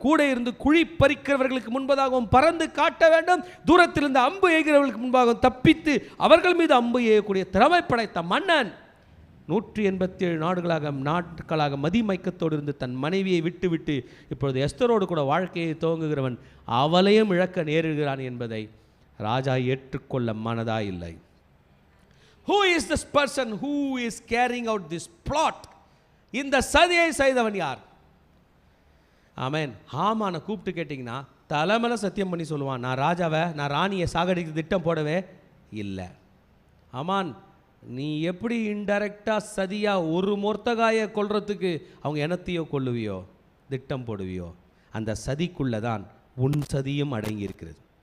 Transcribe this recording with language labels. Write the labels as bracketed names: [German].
[Tamil] கூட இருந்து குழி பறிக்கிறவர்களுக்கு முன்பதாகவும் பறந்து காட்ட வேண்டும், தூரத்திலிருந்து அம்பு எய்கிறவர்களுக்கு முன்பாகவும் தப்பித்து அவர்கள் மீது அம்பு எய்யக்கூடிய திறமை படைத்த மன்னன் 187 நாட்களாக மதிமயக்கத்தோடு இருந்து தன் மனைவியை விட்டு இப்பொழுது எஸ்தரோடு கூட வாழ்க்கையை துவங்குகிறவன் அவளையும் இழக்க நேரிடுகிறான் என்பதை ராஜா ஏற்றுக்கொள்ள மனதா இல்லை. [English] Who is this person who is carrying out this plot? [Tamil] இந்த சதியை செய்தவன் யார்? ஆமென். ஹாமானை கூப்பிட்டு கேட்டிங்கன்னா தலைமையில சத்தியம் பண்ணி சொல்லுவான், நான் ராணியை சாகடிக்க திட்டம் போடவே இல்லை. ஆமான், நீ எப்படி இன்டைரக்டாக சதியாக ஒரு மொர்த்தகாயை கொல்றதுக்கு அவங்க இனத்தையோ கொல்லுவியோ திட்டம் போடுவியோ, அந்த சதிக்குள்ளே தான் உன் சதியும் அடங்கி இருக்கிறது.